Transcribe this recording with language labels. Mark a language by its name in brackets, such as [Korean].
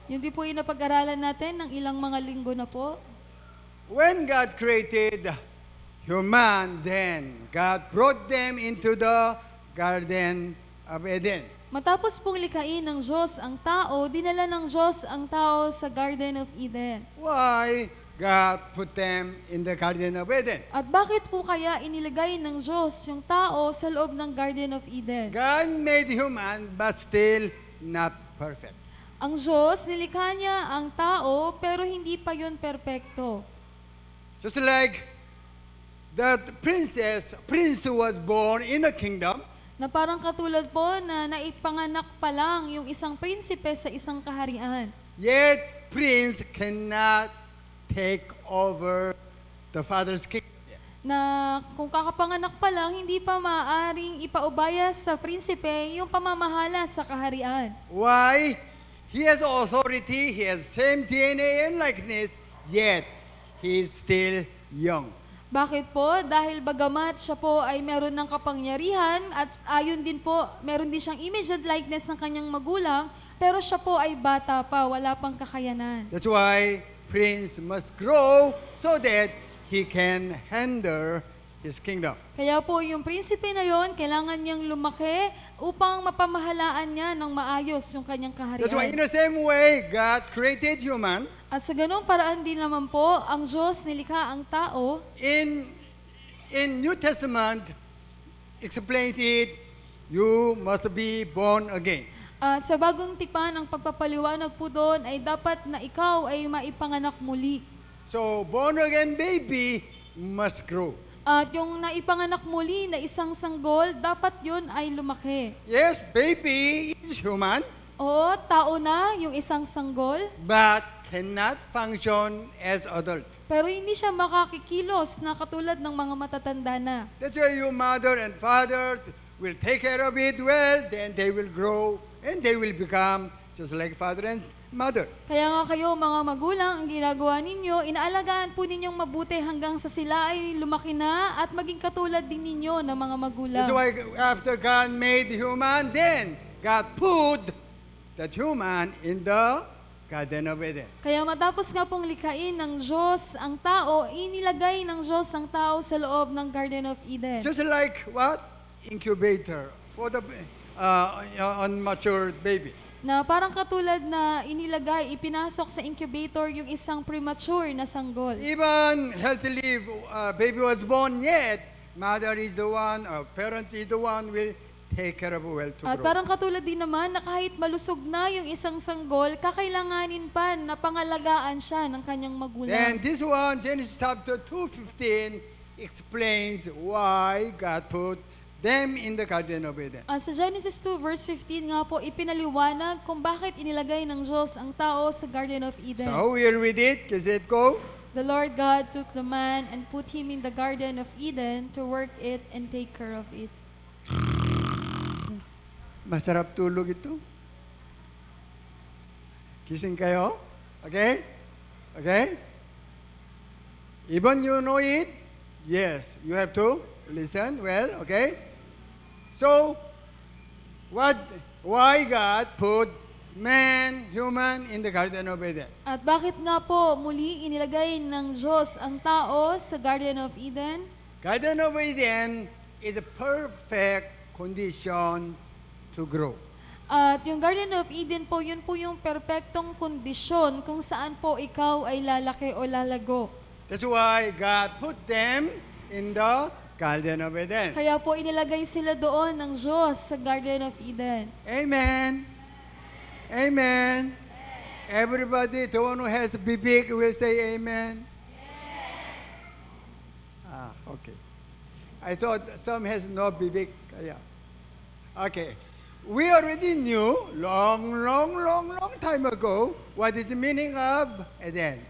[Filipino] Yung di po yung napag-aralan natin ng ilang mga linggo na po. [English] When God created human, then God brought them into the Garden of Eden. [Filipino] Matapos pong likhain ng Diyos ang tao, dinala ng Diyos ang tao sa Garden of Eden. [English] Why God put them in the Garden of Eden? [Filipino] At bakit po kaya inilagay ng Diyos yung tao sa loob ng Garden of Eden? [English] God made human but still not perfect. [Filipino] Ang Diyos, nilikha niya ang tao, pero hindi pa yun perpekto. [English] Just like that prince who was born in a kingdom, [Filipino] Na parang katulad po na naipanganak pa lang yung isang prinsipe sa isang kaharian. [English] yet prince cannot take over the father's kingdom. [Filipino] Na kung kakapanganak pa lang, hindi pa maaaring ipaubaya sa prinsipe yung pamamahala sa kaharian. [English] Why? He has authority, he has same DNA and likeness, yet he is still young. [Filipino] Bakit po? Dahil bagamat siya po ay meron ng kapangyarihan at ayon din po, meron din siyang [English] image and likeness [Filipino] ng kanyang magulang, pero siya po ay bata pa, wala pang kakayanan. [English] That's why prince must grow so that he can handle his kingdom. [Filipino] Kaya po yung prinsipe na yon, kailangan niyang lumaki upang mapamahalaan niya ng maayos yung kanyang [English] That's why in [Filipino] kaharian. [English] the same way, God created human. [Filipino] At sa ganung paraan din naman po, ang Diyos nilikha ang tao. [English] In New Testament, explains it, you must be born again. [Filipino] At sa bagong tipan, ang pagpapaliwanag po doon ay dapat na ikaw ay maipanganak muli. [English] So, born again baby must grow. [Filipino] At yung naipanganak muli na isang sanggol, dapat yun ay lumaki. [English] Yes, baby is human, [Filipino] Oo, tao na yung isang sanggol, [English] but cannot function as adult. [Filipino] pero hindi siya makakikilos na katulad ng mga matatanda na. [English] That's why your mother and father will take care of it well, then they will grow and they will become just like father and mother. [Filipino] Kaya nga kayo mga magulang, ang ginagawa ninyo, inaalagaan po ninyong mabuti hanggang sa sila ay lumaki na at maging katulad din ninyo ng mga magulang. [English] That's why after God made human, then God put that human in the Garden of Eden. [Filipino] Kaya matapos nga pong likhain ng Diyos ang tao, inilagay ng Diyos ang tao sa loob ng Garden of Eden. [English] Just like what? Incubator for the unmatured baby. [Filipino] na parang katulad na inilagay, ipinasok sa incubator yung isang premature na sanggol. [English] Even healthily baby was born yet, mother is the one, or parents is the one will take care of well to [Filipino] At [English] grow. [Filipino] parang katulad din naman na kahit malusog na yung isang sanggol, kakailanganin pa na pangalagaan siya ng kanyang [English] Then [Filipino] magulang. [English] this one, Genesis chapter 2:15, explains why God put them in the Garden of Eden. [Filipino] Sa Genesis 2 verse 15 nga po, ipinaliwanag kung bakit inilagay ng Diyos ang tao sa Garden of Eden. [English] So we'll read it. Does it go? The Lord God took the man and put him in the Garden of Eden to work it and take care of it. [Filipino] Masarap tulog ito. Gising kayo? [English] Okay? Okay? Even you know it? Yes, you have to listen well, okay? So, why God put man, human in the Garden of Eden? [Filipino] At bakit nga po muli inilagay ng Diyos ang tao sa Garden of Eden? [English] Garden of Eden is a perfect condition to grow. [Filipino] At yung Garden of Eden po, yun po yung perpektong kondisyon kung saan po ikaw ay lalaki o lalago. [English] That's why God put them in the Garden of Eden. [Filipino] Kaya po inilagay sila doon ng Diyos sa Garden of Eden. [English] Amen. Amen. Everybody, the one who has bibig will say amen. Okay. I thought some has no bibig. Yeah. Okay. We already knew long time ago what is the meaning of Eden.